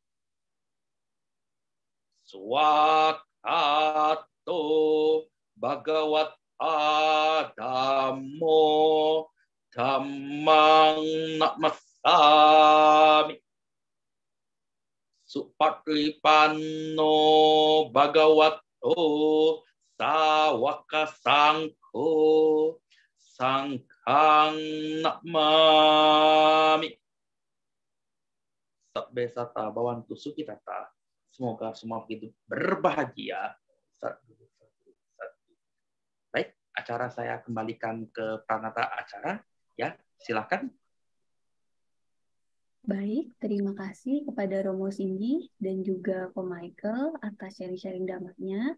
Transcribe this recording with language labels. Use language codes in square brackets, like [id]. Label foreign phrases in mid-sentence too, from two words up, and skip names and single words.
[pi] Swakato Bhagavata Dhammo Dhammang Namasami Supatripanno Bhagavato Sawaka Sangho Sangkhang Namami. Sabbe sata bawantu sukitata. [id] Semoga semua begitu berbahagia. Baik, acara saya kembalikan ke Pranata acara. Ya, silakan. Baik, terima kasih kepada Romo Singgi dan juga Ko Michael atas sharing-sharing damatnya.